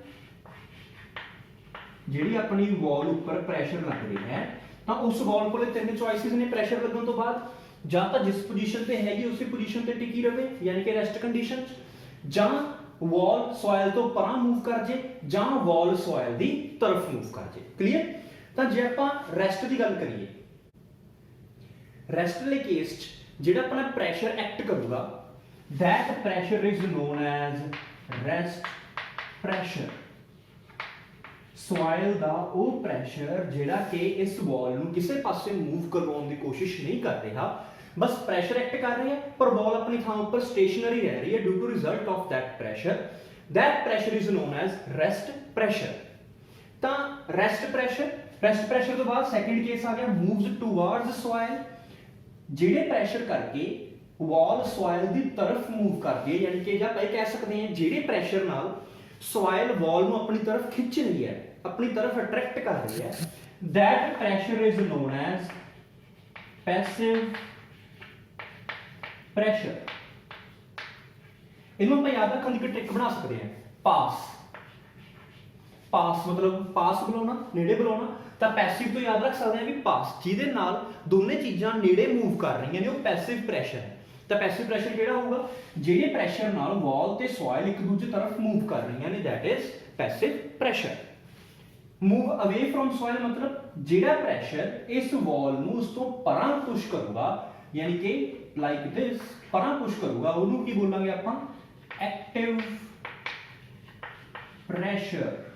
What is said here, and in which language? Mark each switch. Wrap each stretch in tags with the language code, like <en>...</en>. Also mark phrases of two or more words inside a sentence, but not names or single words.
<pa>ਜਿਹੜੀ ਆਪਣੀ ਵॉल ਉੱਪਰ ਪ੍ਰੈਸ਼ਰ ਲੱਗ ਰਹੀ ਹੈ ਤਾਂ ਉਸ ਵॉल ਕੋਲੇ ਤਿੰਨ ਚੋਇਸਿਸ ਨੇ ਪ੍ਰੈਸ਼ਰ ਲੱਗਣ ਤੋਂ ਬਾਅਦ, ਜਾਂ ਤਾਂ ਜਿਸ ਪੋਜੀਸ਼ਨ ਤੇ ਹੈਗੀ ਉਸੇ ਪੋਜੀਸ਼ਨ ਤੇ ਟਿਕੀ ਰਵੇ ਯਾਨੀ ਕਿ</pa> <en>rest condition,</en> <pa>ਜਾਂ ਵॉल ਸੋਇਲ ਤੋਂ ਪਰਾਂ ਮੂਵ ਕਰ ਜੇ, ਜਾਂ ਵॉल ਸੋਇਲ ਦੀ ਤਰਫ ਮੂਵ ਕਰ ਜੇ। ਕਲੀਅਰ? ਤਾਂ ਜੇ ਆਪਾਂ ਰੈਸਟ ਦੀ ਗੱਲ ਕਰੀਏ, ਰੈਸਟ ਵਾਲੇ ਕੇਸ 'ਚ ਜਿਹੜਾ ਆਪਣਾ</pa> <en>pressure act</en> <pa>ਕਰੂਗਾ</pa> <en>that pressure is known as rest pressure।</en> <pa>ਸੋਇਲ ਦਾ ਉਹ ਪ੍ਰੈਸ਼ਰ ਜਿਹੜਾ ਕਿ ਇਸ ਵॉल ਨੂੰ ਕਿਸੇ ਪਾਸੇ ਮੂਵ ਕਰਵਾਉਣ ਦੀ ਕੋਸ਼ਿਸ਼ ਨਹੀਂ ਕਰ ਰਿਹਾ, ਬਸ</pa> <en>pressure act</en> <pa>ਕਰ ਰਿਹਾ ਹੈ ਪਰ ਵॉल ਆਪਣੀ ਥਾਂ ਉੱਪਰ ਸਟੇਸ਼ਨਰੀ ਰਹਿ ਰਹੀ ਹੈ</pa> <en>due to result of that pressure is known as rest pressure।</en> <pa>ਤਾਂ</pa> <en>rest pressure</en> <pa>ਤੋਂ ਬਾਅਦ ਸੈਕੰਡ ਕੇਸ ਆ ਗਿਆ</pa> <en>moves towards soil।</en> <pa>ਜਿਹੜੇ ਪ੍ਰੈਸ਼ਰ ਕਰਕੇ वॉल ਸੋਇਲ ਦੀ ਤਰਫ ਮੂਵ ਕਰਦੀ ਹੈ, ਯਾਨੀ ਕਿ ਜਾਂ ਆਪਾਂ ਇਹ ਕਹਿ ਸਕਦੇ ਹਾਂ ਜਿਹੜੇ ਪ੍ਰੈਸ਼ਰ ਨਾਲ ਸੋਇਲ ਵॉल ਨੂੰ ਆਪਣੀ ਤਰਫ ਖਿੱਚ ਰਹੀ ਹੈ, ਆਪਣੀ ਤਰਫ ਅਟਰੈਕਟ ਕਰ ਰਹੀ ਹੈ,</pa> <en>that pressure is known as passive pressure।</en> <pa>ਇਹਨੂੰ ਆਪਾਂ ਯਾਦ ਰੱਖਣ ਦੀ ਇੱਕ ਟ੍ਰਿਕ ਬਣਾ ਸਕਦੇ ਹਾਂ, ਪਾਸ ਮਤਲਬ ਪਾਸ ਬੁਲਾਉਣਾ, ਨੇੜੇ ਬੁਲਾਉਣਾ, ਤਾਂ ਪੈਸਿਵ ਤੋਂ ਯਾਦ ਰੱਖ ਸਕਦੇ ਹਾਂ ਵੀ ਪਾਸ, ਜਿਹਦੇ ਨਾਲ ਦੋਨੇ ਚੀਜ਼ਾਂ ਨੇੜੇ ਮੂਵ ਕਰ ਰਹੀਆਂ ਨੇ, ਉਹ</pa> <en>passive pressure</en> <pa>ਹੈ। ਤਾਂ</pa> <en>passive pressure</en> <pa>ਕਿਹੜਾ ਹੋਊਗਾ, ਜਿਹੜੇ ਪ੍ਰੈਸ਼ਰ ਨਾਲ ਵॉल ਤੇ ਸੋਇਲ ਇੱਕ ਦੂਜੇ ਤਰਫ ਮੂਵ ਕਰ ਰਹੀਆਂ ਨੇ,</pa> <en>that is passive pressure. move away from soil</en> <pa>ਮਤਲਬ ਜਿਹੜਾ ਪ੍ਰੈਸ਼ਰ ਇਸ ਵॉल ਨੂੰ ਉਸ ਤੋਂ ਪਰਾਂ ਪੁਸ਼ ਕਰੂਗਾ, ਯਾਨੀ ਕਿ</pa> <en>like this</en> <pa>ਪਰਾਂ ਪੁਸ਼ ਕਰੂਗਾ, ਉਹਨੂੰ ਕੀ ਬੋਲਾਂਗੇ ਆਪਾਂ,</pa> <en>active pressure.</en>